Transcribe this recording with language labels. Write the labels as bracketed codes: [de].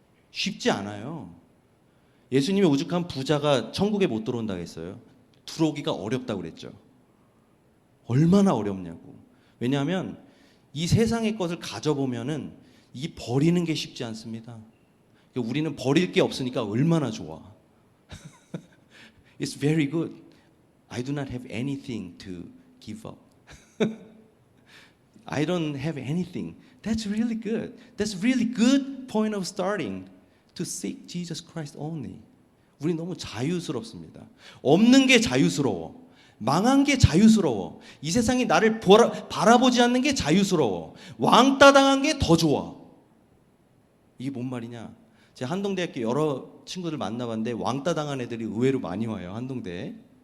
[ko] 쉽지 않아요. 예수님이 오죽하면 부자가 천국에 못 들어온다고 했어요. 들어오기가 어렵다고 그랬죠. 얼마나 어렵냐고. 왜냐하면 이 세상의 것을 가져보면은 이 버리는 게 쉽지 않습니다. 우리는 버릴 게 없으니까 얼마나 좋아. [en] It's very good. I do not have anything to give up. I don't have anything. That's really good. That's really good point of starting to seek Jesus Christ only. [ko] 우리 너무 자유스럽습니다. 없는 게 자유스러워. 망한 게 자유스러워. 이 세상이 나를 바라보지 않는 게 자유스러워. 왕따 당한 게 더 좋아. 이게 뭔 말이냐? 제가 한동대학교 여러 친구들 만나봤는데 왕따 당한 애들이 의외로 많이 와요. 한동대에.